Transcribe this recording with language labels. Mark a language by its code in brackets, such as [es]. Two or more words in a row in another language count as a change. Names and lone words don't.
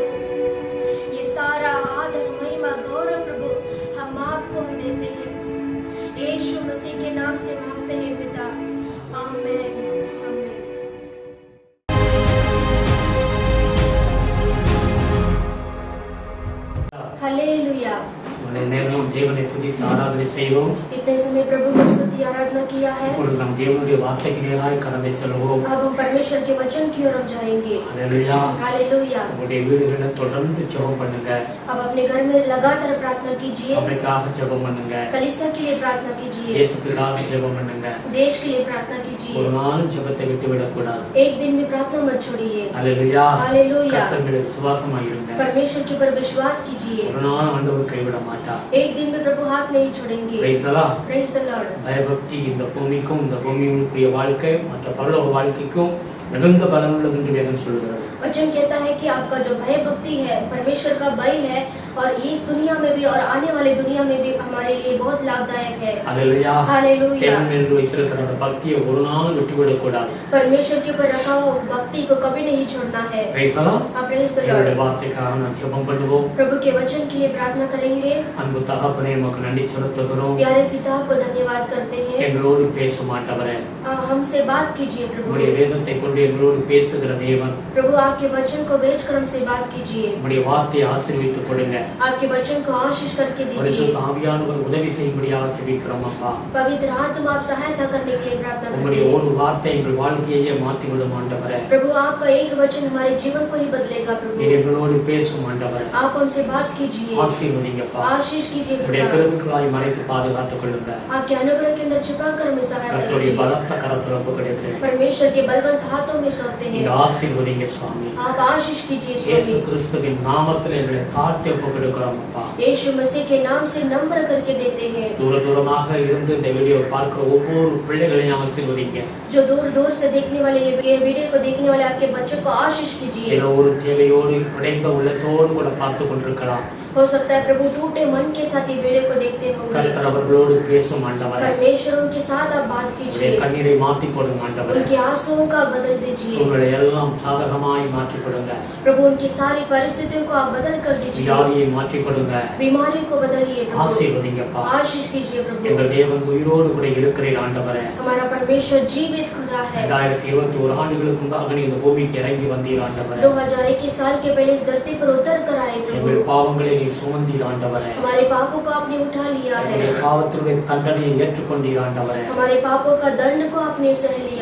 [hi] ये सारा आदर महिमा गौरव प्रभु हम आपको देते हैं, यीशु मसीह के नाम से मांगते हैं पिता, आमीन। हालेलुया। [ta] நேரமும் தேவனை துதித்து ஆராதனை செய்வோம். [hi] इतने समय प्रभु को स्तुति आराधना किया है। [ta] இப்பொழுது நாம் தேவனுடைய வார்த்தைக்கு நேராக கடந்து செல்வோம். [hi] अब हम परमेश्वर के वचन की ओर जाएंगे। हालेलुया, हालेलुया। [ta] உங்களுடைய வீடுகளில் தொடர்ந்து ஜெபம் பண்ணுங்க. [hi] अब अपने घर में लगातार प्रार्थना कीजिए। [ta] சபைக்காக ஜெபம் பண்ணுங்க. [hi] कलीसिया के लिए प्रार्थना कीजिए। [ta] தேசத்துக்காக ஜெபம் பண்ணுங்க. [hi] देश के लिए प्रार्थना कीजिए। [ta] ஒரு நாளும் ஜெபத்தை விட்டுவிடக் கூடாது. [hi] एक दिन भी प्रार्थना मत छोड़िए। हालेलुया, हालेलुया। [ta] கர்த்தர் மேல் விசுவாசமாக இருங்க. [hi] परमेश्वर के ऊपर विश्वास कीजिए। [ta] ஒரு நாளும் ஆண்டவர் கைவிட மாட்டார். [hi] एक दिन में प्रभु हाथ नहीं छोड़ेंगे। [en] Praise the Lord. Praise the Lord. [ta] பயபக்தி இந்த பூமிக்கும் இந்த பூமிக்குரிய வாழ்க்கை மற்ற பரலோக வாழ்க்கைக்கும் மிகுந்த பலனுள்ளது என்று வேதம் சொல்கிறது. [hi] वचन कहता है कि आपका जो भय भक्ति है, परमेश्वर का भय है, और इस दुनिया में भी और आने वाली दुनिया में भी हमारे लिए बहुत लाभदायक है। हालेलुया, हालेलुया। [ta] தேவன் மேல் வைத்திருக்கிற அந்த பக்தியை ஒரு நாள் விட்டுவிடக் கூடாது. [hi] परमेश्वर के ऊपर रखा हुआ भक्ति को कभी नहीं छोड़ना है। [en] Praise the Lord. Praise the [ta] தேவனுடைய [en] Lord. [ta] வார்த்தைக்காக நாம் ஜெபம் பண்ணுவோம். [hi] प्रभु के वचन के लिए प्रार्थना करेंगे। [ta] அன்பு தகப்பனே, உமக்கு நன்றி செலுத்துகிறோம். [hi] प्यारे पिता को धन्यवाद करते हैं। [ta] எங்களோடு பேசும் ஆண்டவரே, [hi] हमसे बात कीजिए प्रभु। [ta] உம்முடைய வேதத்தை கொண்டு எங்களோடு பேசுகிற தேவன், [hi] प्रभु आपके वचन को भेजकर हमसे बात कीजिए। [ta] உம்முடைய வார்த்தையை ஆசீர்வதித்துக் கொடுங்க. [hi] आपके वचन को आशीष करके दीजिए। [ta] பரிசுத்த ஆவியானவர் உதவி செய்யும்படியாக ஜெபிக்கிறோம் அப்பா. [hi] पवित्र आत्मा आप सहायता करने के लिए प्रार्थना करते [ta] உம்முடைய [hi] हैं। [ta] ஒரு வார்த்தை எங்கள் வாழ்க்கையே மாற்றிவிடும் ஆண்டவரே. [hi] प्रभु आपका एक वचन हमारे जीवन को ही बदलेगा प्रभु। [ta] நீர் எங்களோடு பேசும் ஆண்டவரே. [hi] आप हमसे बात कीजिए। [ta] ஆசீர்வதிங்கப்பா. [hi] आशीष कीजिए [ta] உம்முடைய [hi] पिता। [ta] கிருபைகளாய் மறைத்து பாதுகாத்துக் கொள்ளுங்க. [hi] आपके अनुग्रह के अंदर छिपाकर हमें सहायता [ta] கர்த்தருடைய [hi] कीजिए। [ta] பலத்த கரத்தில் ஒப்புக்கொடுக்கிறேன். [hi] परमेश्वर के बलवंत हाथों में सौंपते हैं। [ta] நீங்க ஆசீர்வதிங்க சுவாமி. [hi] आप आशीष कीजिए [ta] இயேசு [hi] स्वामी। [ta] கிறிஸ்துவின் நாமத்தில் எங்களை தாழ்த்தி ஒப்புக்கொடுக்கிறோம் அப்பா. [hi] यीशु मसीह के नाम से नम्र करके देते हैं। [ta] தூரமாக இருந்து இந்த வீடியோ பார்க்கிற ஒவ்வொரு பிள்ளைகளையும் ஆசீர்வதிங்க. [hi] जो दूर दूर से देखने वाले ये वीडियो को देखने वाले आपके बच्चों को आशीष कीजिए। [ta] ஏதோ ஒரு தேவையோடு உடைந்த உள்ளத்தோடு கூட பார்த்து கொண்டிருக்கலாம். [hi] हो सकता है प्रभु टूटे मन के साथ ये वीडियो को देखते होंगे। [ta] கர்த்தர் அவர்களோடு பேசும் ஆண்டவரே. [hi] परमेश्वर उनके साथ आप बात [ta] உம்முடைய [hi] कीजिए। [ta] கண்ணீரை மாற்றி போடுங்க ஆண்டவரே. [hi] उनके आंसुओं का बदल दीजिए [ta] சூழ்நிலை எல்லாம் சாதகமாய் மாற்றி கொடுங்க. [hi] प्रभु। उनकी सारी परिस्थितियों को आप बदल कर दीजिए। [ta] வியாதியை மாற்றி கொடுங்க. [hi] बीमारी को बदलिए प्रभु। [ta] ஆசீர்வதிங்கப்பா. [hi] आशीष कीजिए प्रभु। [ta] எங்கள் தேவன் உயிரோடு கூட இருக்கிறீர் ஆண்டவரே. [hi] हमारा परमेश्वर जीवित खुदा है। [ta] 2021 ஆண்டுகளுக்கு முன்பாக நீ இந்த பூமிக்கு இறங்கி வந்தீர் ஆண்டவரே. [hi] 2021 साल के पहले इस धरती पर उतर कर आए प्रभु। [ta] எங்கள் பாவங்களை நீ சுமந்தீர் ஆண்டவரே. [hi] हमारे पापों को आपने उठा लिया है। [ta] எங்கள் பாவத்தினுடைய தண்டனையை ஏற்றுக்கொண்டீர் ஆண்டவரே. [hi] हमारे पापों का दंड को आपने सह लिया।